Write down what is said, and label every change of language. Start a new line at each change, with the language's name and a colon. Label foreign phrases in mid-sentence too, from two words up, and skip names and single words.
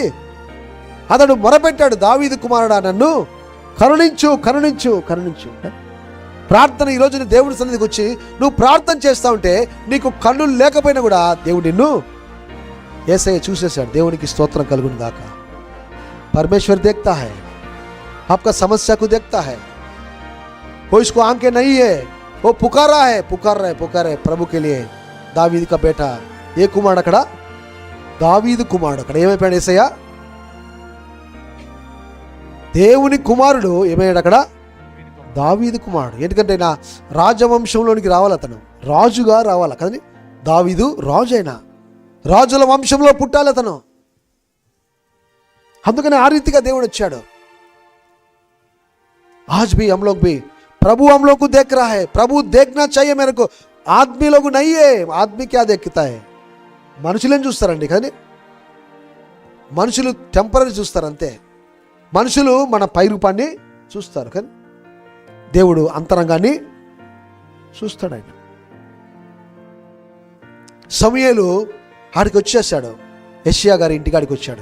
Telugu: అతడు మొరపెట్టాడు, దావీదు కుమారుడా నన్ను కరుణించు, కరుణించు, కరుణించు. ప్రార్థన ఈరోజు నీ దేవుడి సన్నిధికి వచ్చి నువ్వు ప్రార్థన చేస్తా ఉంటే నీకు కళ్ళు లేకపోయినా కూడా దేవుడు నిన్ను యేసయ్య చూసేశాడు. దేవునికి స్తోత్రం కలుగును గాక.
Hindi: परमेश्वर देखता है, आपका समस्या को देखता है. कोई इसको आंखें नहीं है, वो पुकार रहा है प्रभु के लिए. दावीद का बेटा
Telugu: ఏ కుమారుడు అక్కడ? దావీదు కుమారుడు. అక్కడ ఏమైపోయాడు యేసయ్య? దేవుని కుమారుడు ఏమయ్యాడు అక్కడ? దావీదు కుమారుడు. ఎందుకంటే నా రాజవంశంలోనికి రావాలి, అతను రాజుగా రావాలి కదండి. దావీదు రాజు, అయినా రాజుల వంశంలో పుట్టాలి అతను. అందుకని ఆ రీతిగా దేవుడు వచ్చాడు.
Hindi: आज भी हम लोग भी प्रभु हम लोग को देख रहा है. प्रभु देखना चाहिए मेरे को. आदमी लोग नहीं है. आदमी क्या देखता है?
Telugu: మనుషులేం చూస్తారండి కానీ మనుషులు టెంపరీ చూస్తారు అంతే. మనుషులు మన పై రూపాన్ని చూస్తారు కానీ దేవుడు అంతరంగాన్ని చూస్తాడు. ఆయన సమూయేలు ఆడికి వచ్చేసాడు, యెషయా గారి ఇంటికాడికి వచ్చాడు.